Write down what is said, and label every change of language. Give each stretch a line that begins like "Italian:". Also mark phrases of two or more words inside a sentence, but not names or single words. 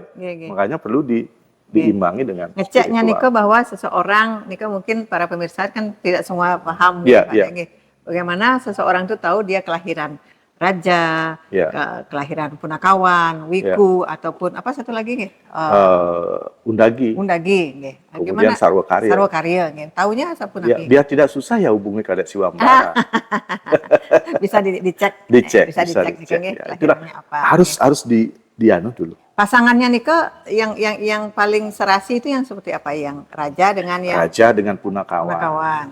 Indonesian: Makanya perlu diimbangi dengan ngeceknya Niko bahwa seseorang, Niko mungkin para pemirsa kan tidak semua paham bagaimana seseorang itu tahu dia kelahiran raja, kelahiran punakawan, wiku, ataupun apa satu lagi nggih? Undagi nggih. Kemudian sarwakarya nggih. Taunya sapunaki. Biar tidak susah ya hubungi Kadek Siwambara. Bisa dicek. Bisa dicek nggih. Itulah harus dianu dulu. Pasangannya Nika yang paling serasi itu yang seperti apa? Yang raja dengan yang punakawan.